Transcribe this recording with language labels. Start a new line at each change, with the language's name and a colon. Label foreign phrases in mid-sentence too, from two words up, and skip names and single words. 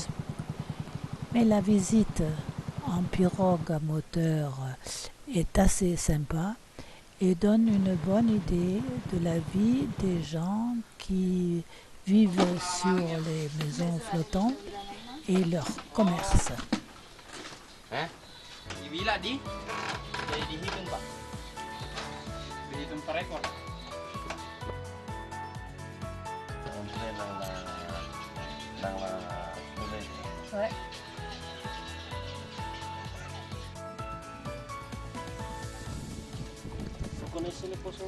French: Mais la visite en pirogue à moteur est assez sympa et donne une bonne idée de la vie des gens qui vivent sur les maisons flottantes et leur commerce.
Indonesian: Ibila di? Jadi dihitung Pak. Dihitung per ekor.
French: Ouais. Vous connaissez les poissons?